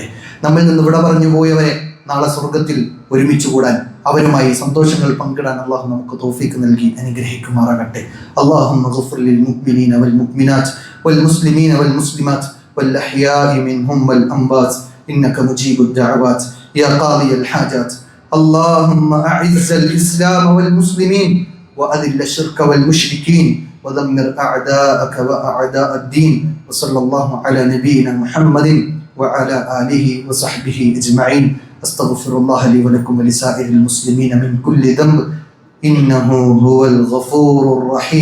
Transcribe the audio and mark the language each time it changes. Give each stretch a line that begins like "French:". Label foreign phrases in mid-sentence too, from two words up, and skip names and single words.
Malayalam: നമ്മിൽ നിന്ന് ഇവിടെ പറഞ്ഞു പോയവരെ നാളെ സ്വർഗത്തിൽ ഒരുമിച്ച് കൂടാൻ, അവരുമായി സന്തോഷങ്ങൾ പങ്കിടാൻ അള്ളാഹു നമുക്ക് തൗഫീക്ക് നൽകി അനുഗ്രഹിക്കുമാറാകട്ടെ.
Arabic: اللهم اغفر للمؤمنين والمؤمنات والمسلمين والمسلمات والأحياء منهم والأموات إنك مجيب الدعوات يا قاضي الحاجات. اللهم أعز الإسلام والمسلمين وأذل الشرك والمشركين ودمر أعداءك وأعداء الدين. وصلى الله على نبينا محمد وعلى آله وصحبه أجمعين. أستغفر الله لي ولكم ولسائر المسلمين من كل ذنب إنه هو الغفور الرحيم.